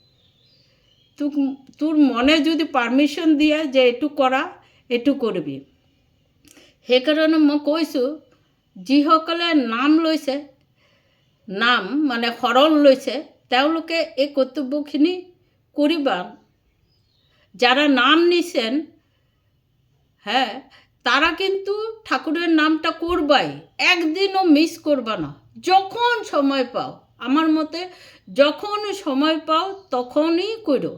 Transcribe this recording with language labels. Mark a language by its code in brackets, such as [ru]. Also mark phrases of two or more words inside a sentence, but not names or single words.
[as] তোৰ মনে যদি পাৰ্মিশ্যন দিয়ে যে এইটো কৰা, এইটো কৰিবি। সেইকাৰণে মই কৈছোঁ যিসকলে নাম লৈছে, নাম মানে শৰণ লৈছে, তেওঁলোকে এই কৰ্তব্যখিনি করিবা। [bn] যারা নাম নিছেন, হ্যাঁ, তারা কিন্তু ঠাকুরের নামটা করবাই, একদিনও মিস করবা না। যখন সময় পাও, আমার মতে যখন সময় পাও তখনই করো।